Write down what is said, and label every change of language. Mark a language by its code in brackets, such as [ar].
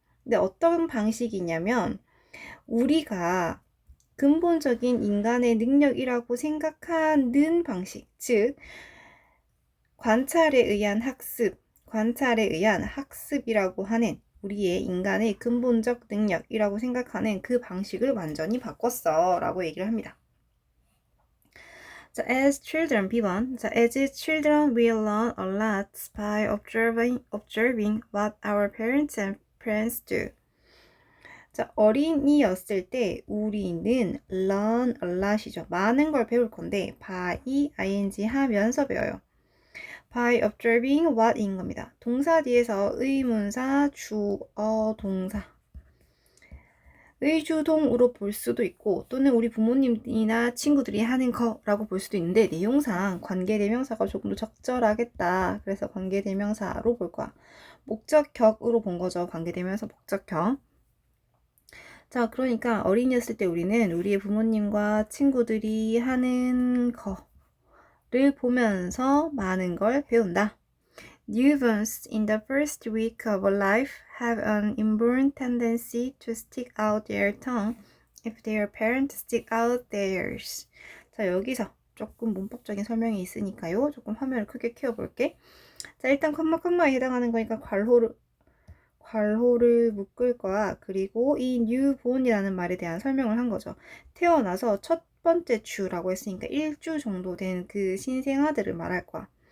[ko] 근데 어떤 방식이냐면 우리가 근본적인 인간의 능력이라고 생각하는 방식, 즉 관찰에 의한 학습이라고 하는 우리의 인간의 근본적 능력이라고 생각하는 그 방식을 완전히 바꿨어 라고 얘기를 합니다. [en] 자, as children, B번. 자, as children, we learn a lot by observing what our parents and friends do. [ko] 자, 어린이였을 때 우리는 [en] learn a lot [ko] 이죠. 많은 걸 배울 건데 by ing 하면서 배워요. [en] by observing what [ko] 인 겁니다. 동사 뒤에서 의문사, 주어, 동사. 의주동으로 볼 수도 있고 또는 우리 부모님이나 친구들이 하는 거라고 볼 수도 있는데 내용상 관계대명사가 조금 더 적절하겠다. 그래서 관계대명사로 볼 거야. 목적격으로 본 거죠. 관계대명사 목적격. 자, 그러니까 어린이였을 때 우리는 우리의 부모님과 친구들이 하는 거를 보면서 많은 걸 배운다. [en] Newborns in the first week of life have an inborn tendency to stick out their tongue if their parents stick out theirs. [ko] 자, 여기서 조금 문법적인 설명이 있으니까요. 조금 화면을 크게 키워볼게. 자, 일단 컴마에 해당하는 거니까 괄호를 묶을 거야. 그리고 이 newborn이라는 말에 대한 설명을 한 거죠. 태어나서 첫 번째 주라고 했으니까 1주 정도 된 그 신생아들을 말할 거야.